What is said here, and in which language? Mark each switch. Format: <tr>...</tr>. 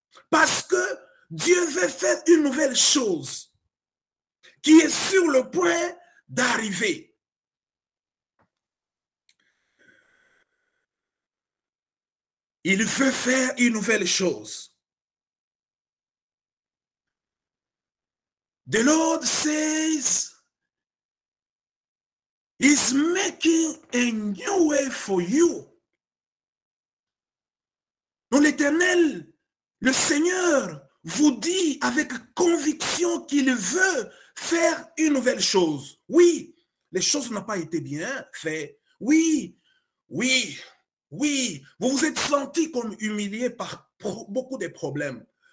<fr>Parce que Dieu veut faire une nouvelle chose qui est sur le point d'arriver. Il veut faire une nouvelle chose.</fr> <en>The Lord says, He's making a new way for you.</en> <fr>Donc l'Éternel, le Seigneur, vous dit avec conviction qu'il veut faire une nouvelle chose. Oui, les choses n'ont pas été bien faites. Oui, oui, oui. Vous vous êtes senti comme humilié par beaucoup de problèmes.</fr>